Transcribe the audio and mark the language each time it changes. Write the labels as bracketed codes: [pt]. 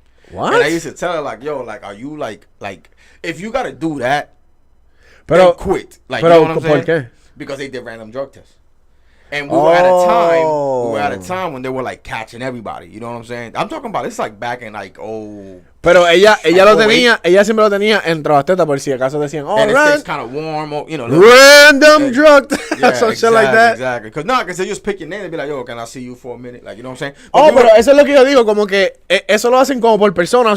[en] What? And I used to tell her like, yo, like, are you like if you gotta do that, then quit. Like, you know what I'm saying? [es] ¿Por qué? [en] Because they did random drug tests. And we were at a time when they were like catching everybody. You know what I'm saying? I'm talking about it's like back in like [es] Pero ella lo tenía, ella siempre lo tenía entre las tetas por si acaso decían, [en] and it stays kind of warm, or, you know, random drug test, some shit like that. Exactly. Because they just pick your name and be like, yo, can I see you for a minute? Like, you know what I'm saying? [es] Pero eso es lo que yo digo, como que eso lo hacen como por persona.